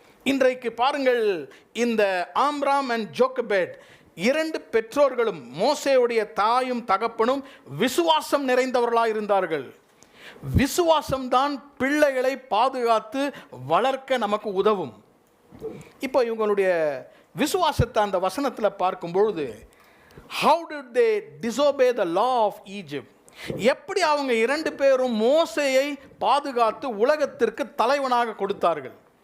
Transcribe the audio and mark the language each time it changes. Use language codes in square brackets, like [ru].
[ta] இன்றைக்கு பாருங்கள், இந்த ஆம்ராம் அண்ட் ஜோக்கபேட் 2 பெற்றோர்களும், மோசேயுடைய தாயும் தகப்பனும் விசுவாசம் நிறைந்தவர்களாக இருந்தார்கள். விசுவாசம்தான் பிள்ளைகளை பாதுகாத்து வளர்க்க நமக்கு உதவும். இப்போ இவங்களுடைய விசுவாசத்தை அந்த வசனத்தில் பார்க்கும்பொழுது, [en] how did they disobey the law of Egypt? [ta] எப்படி அவங்க 2 பேரும் மோசேயை பாதுகாத்து உலகத்திற்கு தலைவனாக கொடுத்தார்கள்?